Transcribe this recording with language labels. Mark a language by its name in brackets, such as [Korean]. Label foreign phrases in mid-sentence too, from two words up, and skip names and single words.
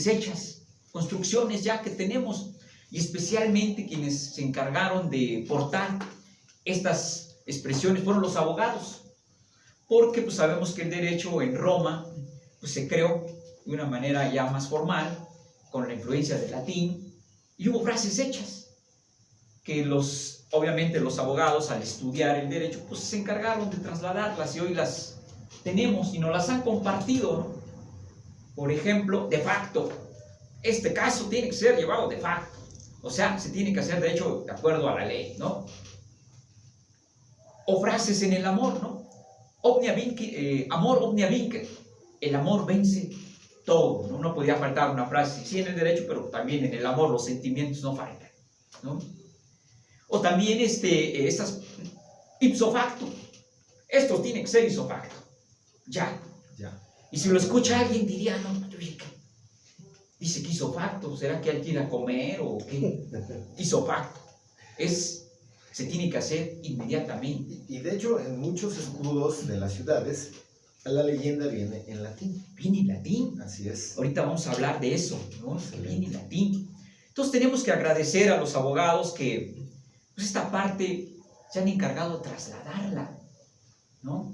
[Spanish] hechas, construcciones ya que tenemos, y especialmente quienes se encargaron de portar estas expresiones fueron los abogados, porque pues sabemos que el derecho en Roma pues se creó de una manera ya más formal, con la influencia del latín, y hubo frases hechas que obviamente los abogados al estudiar el derecho pues se encargaron de trasladarlas y hoy las tenemos y nos las han compartido, ¿no? Por ejemplo, [Latin] de facto, [Spanish] este caso tiene que ser llevado [Latin] de facto, [Spanish] o sea, se tiene que hacer de hecho de acuerdo a la ley, ¿no? O frases en el amor, ¿no? [Latin] Amor omnia vincit, [Spanish] el amor vence todo, ¿no? No podía faltar una frase, sí en el derecho, pero también en el amor los sentimientos no faltan, ¿no? O también estas [Latin] ipso facto, [Spanish] esto tiene que ser [Latin] ipso facto, [Spanish] ya. Y si lo escucha alguien diría, no, oye, ¿qué? Dice que [Latin] ipso facto, [Spanish] ¿será que hay que ir a comer o qué? [Latin] Ipso facto, [Spanish] se tiene que hacer inmediatamente. Y de hecho, en muchos escudos de las ciudades, la leyenda viene en latín. Viene en latín. Así es. Ahorita vamos a hablar de eso, ¿no? Que viene en latín. Entonces tenemos que agradecer a los abogados que pues esta parte se han encargado de trasladarla, ¿no?